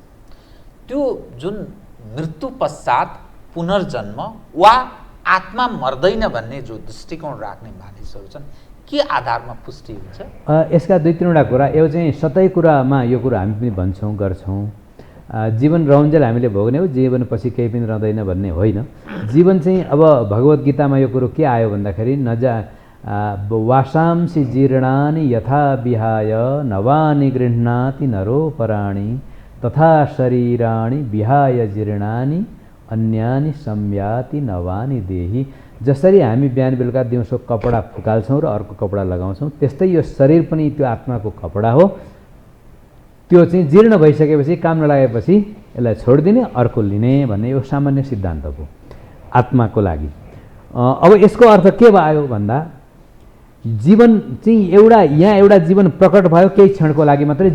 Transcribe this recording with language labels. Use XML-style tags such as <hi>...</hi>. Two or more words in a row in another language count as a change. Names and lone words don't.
<ne>त्यो जुन मृत्यु पश्चात पुनर्जन्म वा आत्मा मर्दैन भन्ने जो दृष्टिकोण राख्ने मानिसहरू छन्, के आधारमा पुष्टि हुन्छ? यसका दुई तीनवटा कुरा। यो चाहिँ सतै कुरामा यो कुरा हामी पनि भन्छौँ, गर्छौँ। जीवन रहन्जेल हामीले भोग्ने हो, जीवन पछि केही पनि रहँदैन भन्ने होइन। जीवन चाहिँ अब भगवद् गीतामा यो कुरो के आयो भन्दाखेरि</ne> <sa>वासांसि जीर्णानि यथा विहाय नवानि गृह्णाति नरोपराणि तथा शरीराणि विहाय जीर्णानि अन्यानि संयाति नवानि देहि।</sa> <ne>जसरी हामी बिहान बेलुका दिउँसो कपडा फुकाल्छौँ र अर्को कपडा लगाउँछौँ, त्यस्तै यो शरीर पनि त्यो आत्माको कपडा हो। त्यो चाहिँ जीर्ण भइसकेपछि, काम नलागेपछि यसलाई छोडिदिने, अर्को लिने भन्ने यो सामान्य सिद्धान्त हो आत्माको लागि। अब यसको अर्थ के भयो भन्दा जीवन चाहिँ यहाँ एउटा जीवन प्रकट भयो केही क्षणको लागि मात्रै।</ne>